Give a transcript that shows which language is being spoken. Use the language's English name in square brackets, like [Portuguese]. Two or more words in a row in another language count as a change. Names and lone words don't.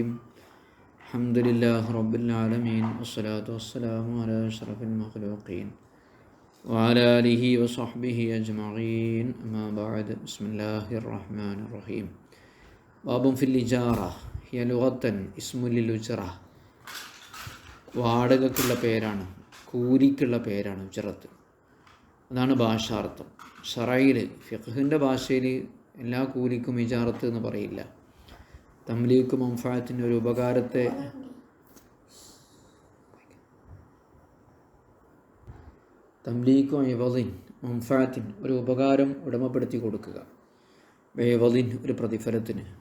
[Arabic] الحمد لله رب العالمين والصلاة والسلام على أشرف المخلوقين وعلى آله وصحبه أجمعين. أما بعد. بسم الله الرحمن الرحيم. باب في الإجارة هي لغة اسم للأجرة. [Malayalam] വാടകയ്ക്കുള്ള പേരാണ്, കൂലിക്കുള്ള പേരാണ് ഉജറത്ത്. അതാണ് ഭാഷാർത്ഥം. ഷറയിൽ ഫിഖ്ഹിൻ്റെ ഭാഷയിൽ എല്ലാ കൂലിക്കും ഇജാറത്ത് എന്ന് പറയില്ല. തംലീക്ക് മൻഫഅത്തിൻ്റെ ഒരു ഉപകാരത്തെ തംലീക്കും [Arabic] عوض منفعة [Malayalam] ഒരു ഉപകാരം ഉടമപ്പെടുത്തി കൊടുക്കുക, ഇവദിൻ ഒരു പ്രതിഫലത്തിന്.